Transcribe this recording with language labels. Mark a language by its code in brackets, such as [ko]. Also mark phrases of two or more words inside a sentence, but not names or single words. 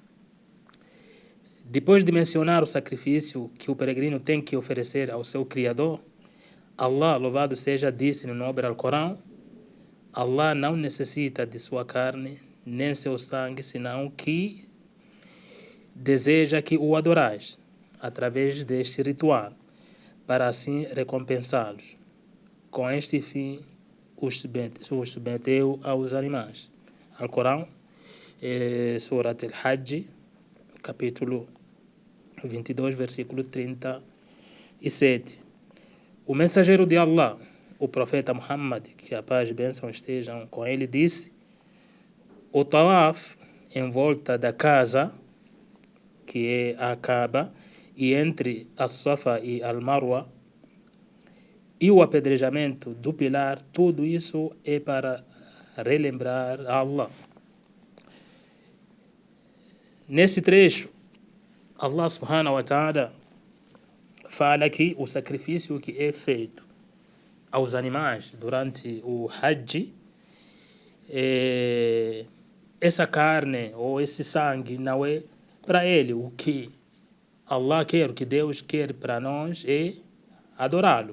[pt] Depois de mencionar o sacrifício que o peregrino tem que oferecer ao seu Criador, Allah, louvado seja, disse no nobre Alcorão: Allah não necessita de sua carne nem seu sangue, senão que deseja que o adorais através deste ritual, para assim recompensá-los. Com este fim, os submeteu aos animais. Alcorão, Surat al-Hajj, capítulo 22, versículo 37. O mensageiro de Allah, o profeta Muhammad, que a paz e bênção estejam com ele, disse: o tawaf em volta da casa, que é a Kaaba, e entre a Safa e al-Marwa, e o apedrejamento do pilar, tudo isso é para relembrar Allah. Nesse trecho, Allah [ar] سبحانه وتعالى [pt] fala que o sacrifício que é feito aos animais durante o Hajj, essa carne ou esse sangue não é para ele. O que Allah quer, o que Deus quer para nós é adorá-lo.